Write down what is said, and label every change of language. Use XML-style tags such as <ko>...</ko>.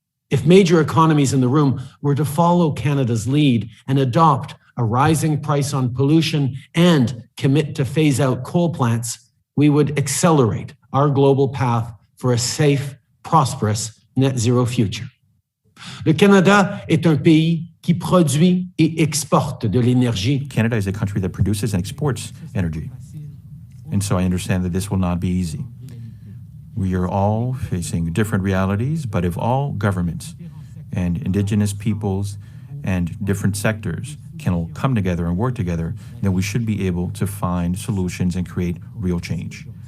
<en>If major economies in the room were to follow Canada's lead and adopt a rising price on pollution and commit to phase out coal plants, we would accelerate our global path for a safe, prosperous net zero future.</en> <fr>Le Canada est un pays qui produit et exporte de l'énergie.</fr> <en>Canada is a country that produces and exports energy. And so I understand that this will not be easy. We are all facing different realities, but if all governments and Indigenous peoples and different sectors can all come together and work together, then we should be able to find solutions and create real change.</en>